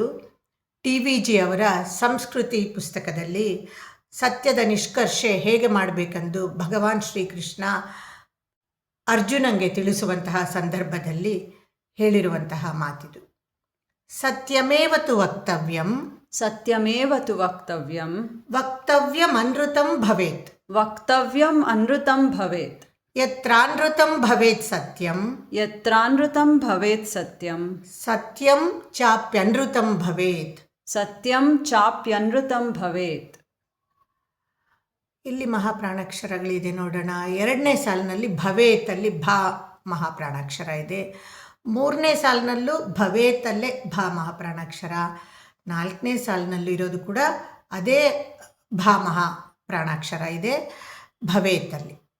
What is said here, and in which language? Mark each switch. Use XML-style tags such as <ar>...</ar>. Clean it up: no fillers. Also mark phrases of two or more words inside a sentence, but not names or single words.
<kn>TVG ಅವರ ಸಂಸ್ಕೃತಿ ಪುಸ್ತಕದಲ್ಲಿ ಸತ್ಯದ ನಿಷ್ಕರ್ಷೆ ಹೇಗೆ ಮಾಡಬೇಕೆಂದು ಭಗವಾನ್ ಶ್ರೀಕೃಷ್ಣ ಅರ್ಜುನಂಗೆ ತಿಳಿಸುವಂತಹ ಸಂದರ್ಭದಲ್ಲಿ ಹೇಳಿರುವಂತಹ ಮಾತಿದು.</kn> <sa>ಸತ್ಯಮೇವತು ವಕ್ತವ್ಯಂ ಸತ್ಯಮೇವತು ವಕ್ತವ್ಯಂ ವಕ್ತವ್ಯಂ ಅನೃತಂ ಭವೇತ್ ವಕ್ತವ್ಯಂ ಅನೃತಂ ಭವೇತ್ ಯತ್ರಾನೃತಂ ಭವೇತ್ ಸತ್ಯಂ ಯತ್ರಾನೃತಂ ಭವೇತ್ ಸತ್ಯಂ ಸತ್ಯಂ ಚಾಪ್ಯನೃತಂ ಭವೇತ್ ಸತ್ಯಂ ಚಾಪ್ಯನೃತಂ ಭವೇತ್.</sa> <kn>ಇಲ್ಲಿ ಮಹಾಪ್ರಾಣಾಕ್ಷರಗಳಿದೆ ನೋಡೋಣ. 2ನೇ ಸಾಲಿನಲ್ಲಿ ಭವೇತಲ್ಲಿ ಭಾ ಮಹಾಪ್ರಾಣಾಕ್ಷರ ಇದೆ. 3ನೇ ಸಾಲಿನಲ್ಲೂ ಭವೇತಲ್ಲೇ ಭಾ ಮಹಾಪ್ರಾಣಾಕ್ಷರ. 4ನೇ ಸಾಲಿನಲ್ಲೂ ಇರೋದು ಕೂಡ ಅದೇ ಭಾ ಮಹಾಪ್ರಾಣಾಕ್ಷರ ಇದೆ ಭವೇತಲ್ಲಿ.</kn>